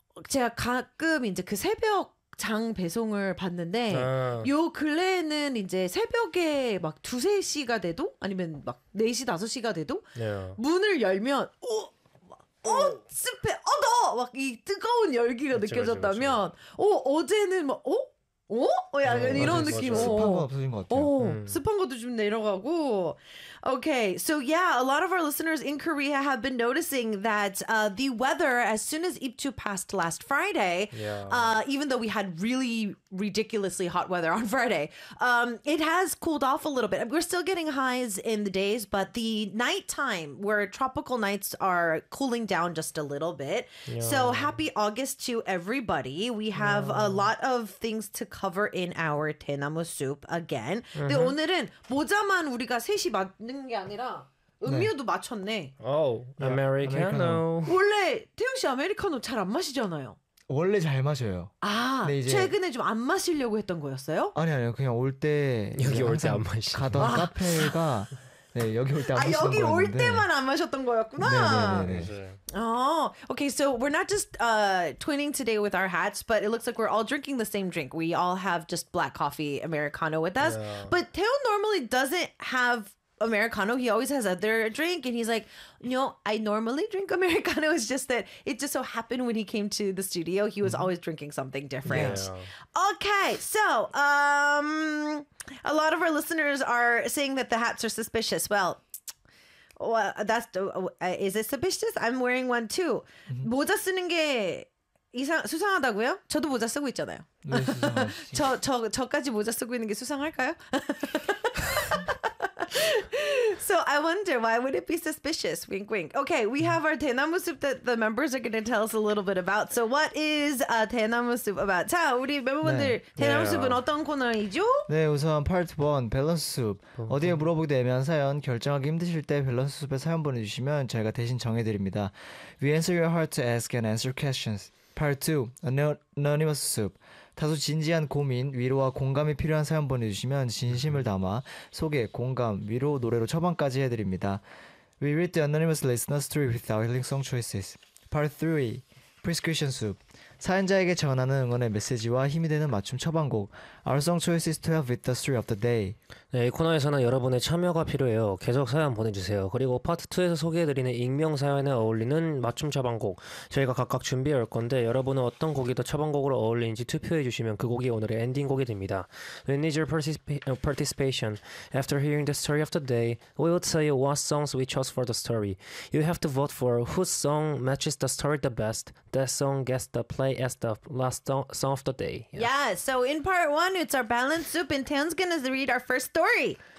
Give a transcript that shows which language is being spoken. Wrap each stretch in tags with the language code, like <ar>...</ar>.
<ko>제가 가끔 이제 그 새벽 장 배송을 봤는데 요 근래에는 이제 새벽에 막 두세 시가 돼도 아니면 막 4시 5시가 돼도 문을 열면 습해 막 이 뜨거운 열기가 느껴졌다면 어제는 막 약간 이런 맞아요. 느낌. 습한 건 없어진 것 같아요. 습한 것도 좀 내려가고.</ko> <en>Okay, so yeah, a lot of our listeners in Korea have been noticing that the weather, as soon as 입추 passed last Friday, even though we had really ridiculously hot weather on Friday, it has cooled off a little bit. We're still getting highs in the days, but the nighttime, where tropical nights are cooling down just a little bit. Yeah. So happy August to everybody. We have a lot of things to cover in our 대나무 soup again. Mm-hmm.</en> <ko>근데 오늘은 모자만 우리가 셋이 맞는 게 아니라 음료도 네. 맞췄네.</ko> <en>Americano.</en> <ko>원래 태용 씨 아메리카노 잘 안 마시잖아요. 원래 잘 마셔요. 아, 이제 최근에 좀 안 마시려고 했던 거였어요? 아니요. 그냥 올 때 여기 올 때 안 마시. 가던 카페가 네, 여기 올 때 안 마셨던 거. 아, 여기 올 때만 안 마셨던 거였구나. 네.</ko> <en>오케이, so we're not just twinning today with our hats, but it looks like we're all drinking the same drink. We all have just black coffee Americano with us. Yeah. But Teo normally doesn't have Americano. He always has other drink, and he's like, no, I normally drink Americano. It's just that it just so happened when he came to the studio, he was always drinking something different. Yeah. Okay, so a lot of our listeners are saying that the hats are suspicious. Well, that's is it suspicious? I'm wearing one too.</en> <ko>모자 쓰는 게 이상 수상하다고요? 저도 모자 쓰고 있잖아요. 네, 수상하시지. 저까지 모자 쓰고 있는 게 수상할까요?</ko> <en>So I wonder, why would it be suspicious? Wink, wink. Okay, we have our 대나무 soup that the members are going to tell us a little bit about. So what is 대나무 soup about?</en> <ko>자, 우리 멤버분들, 대나무 soup은 어떤 코너이죠? 네, 우선 part 1, 밸런스 soup. 어디에 물어보기도 애매한 사연, 결정하기 힘드실 때 밸런스 soup에 사연 보내주시면 저희가 대신 정해드립니다.</ko> <en>We answer your heart to ask and answer questions. Part 2, anonymous soup.</en> <ko>다소 진지한 고민, 위로와 공감이 필요한 사연 보내주시면 진심을 담아 소개, 공감, 위로, 노래로 처방까지 해드립니다.</ko> <en>We read the anonymous listener story with our healing song choices. Part 3, prescription soup.</en> <ko>사연자에게 전하는 응원의 메시지와 힘이 되는 맞춤 처방곡</ko> <en>Our song choice is to help with the story of the day.</en> <ko>네, 이 코너에서는 여러분의 참여가 필요해요. 계속 사연 보내주세요. 그리고 파트 2에서 소개해드리는 익명 사연에 어울리는 맞춤 처방곡 저희가 각각 준비해 올 건데 여러분은 어떤 곡이 더 처방곡으로 어울리는지 투표해주시면 그 곡이 오늘의 엔딩곡이 됩니다.</ko> <en>We need your participation. After hearing the story of the day, we will tell you what songs we chose for the story. You have to vote for whose song matches the story the best. That song gets the play as the last song of the day. Yeah. Yeah, so in part one, it's our balanced soup, and Taeyeon's gonna read our first story.</en>